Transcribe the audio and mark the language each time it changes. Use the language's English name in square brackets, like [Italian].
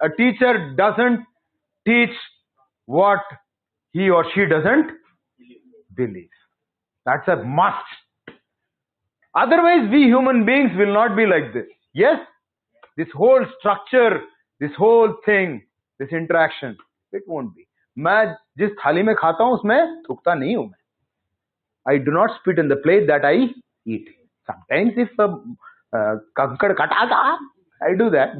[English] A teacher doesn't teach what he or she doesn't believe. That's a must. Otherwise, we human beings will not be like this. Yes? This whole structure, this whole thing, this interaction, it won't be. [Hindi] मैं जिस थाली में खाता हूँ उसमें थूकता नहीं हूँ मैं. [English] I do not spit in the plate that I eat. Sometimes if [Hindi] kankad katata, [English] I do that.